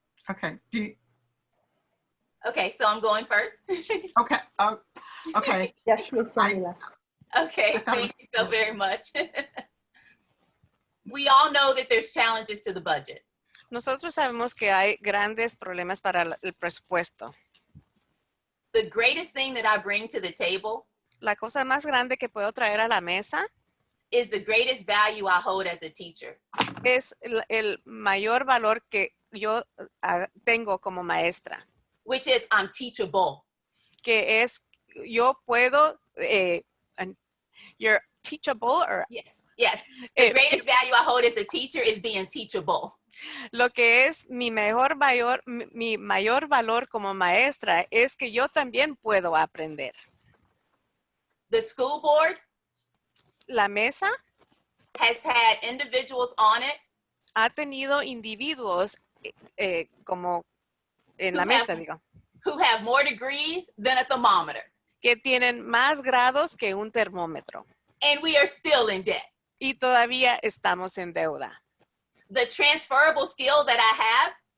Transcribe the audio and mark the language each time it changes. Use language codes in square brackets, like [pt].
[en] Okay. Okay, so I'm going first. Okay. Okay. Yes, please, Jamila. Okay, thank you so very much. We all know that there's challenges to the budget. [es] Nosotros sabemos que hay grandes problemas para el presupuesto. [en] The greatest thing that I bring to the table [es] La cosa más grande que puedo traer a la mesa [en] is the greatest value I hold as a teacher. [es] es el mayor valor que yo tengo como maestra, [en] Which is I'm teachable. [es] que es yo puedo, [en] you're teachable, or Yes, yes. The greatest value I hold as a teacher is being teachable. [es] lo que es mi mayor valor como maestra es que yo también puedo aprender. [en] The school board [es] La mesa [en] has had individuals on it [es] ha tenido individuos como en la [en] Who [es] mesa, [en] have- [es] digo, [en] who have more degrees than a thermometer. [es] que tienen más grados que un termómetro [en] And we are still in debt. [es] y todavía estamos en deuda. [en] The transferable skill that I have